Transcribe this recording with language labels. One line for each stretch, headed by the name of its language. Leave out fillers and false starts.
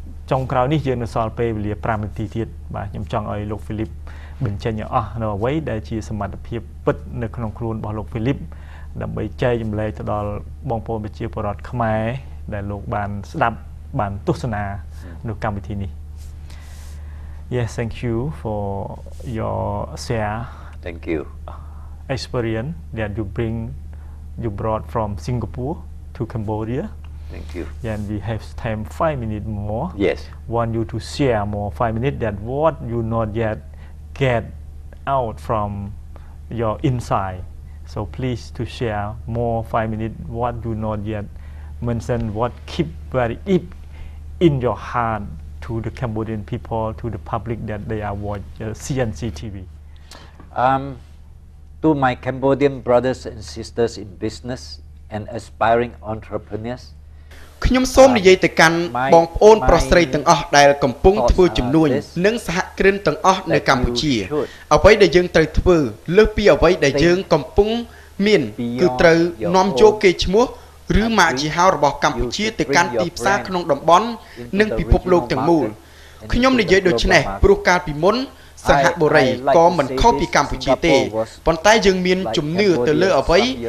Khmer: ចុងក្រោយនេះយើងនៅសល់ពេលវេលា5នាទីទៀតបាទខ្ញុំចង់ឲ្យលោក Phillip បញ្ចេញឲ្យអស់នៅអ្វីដែលជាសមត្ថភាពពិតនៅក្នុងខ្លួនរបស់លោក Phillip ដើម្បីចែកចម្លែកទៅដល់បងប្អូនប្រជាពលរដ្ឋខ្មែរដែលលោកបានស្ដាប់បានទស្សนาនៅកម្មវិធីនេះ
English: Yes thank you for your share thank you experience that you brought from Singapore to Cambodia thank you and we have time 5 minutes more yes want you to share more 5 minutes that what you not yet get out from your inside so please to share more 5 minutes what you not yet mention what keep very deep in your heart to the Cambodian people to the public that they are watch CNC TV to my Cambodian brothers and sisters in business and aspiring entrepreneurs
Khmer: ខ្ញុំសូមនិយាយទៅកាន់បងប្អូនប្រុសស្រីទាំងអស់ដែលកំពុងធ្វើជំនួញនិងសហគ្រិនទាំងអស់នៅកម្ពុជាអ្វីដែលយើងត្រូវធ្វើលើសពីអ្វីដែលយើងកំពុងមានគឺត្រូវនាំយកកេរ្តិ៍ឈ្មោះឬម៉ាកយីហោរបស់កម្ពុជាទៅកាន់ទីផ្សារក្នុងតំបន់និងពិភពលោកទាំងមូលខ្ញុំនិយាយដូចនេះព្រោះកាលពីមុនសិង្ហបុរីក៏មិនខុសពីកម្ពុជាទេប៉ុន្តែយើងមានជំនឿទៅលើអ្វី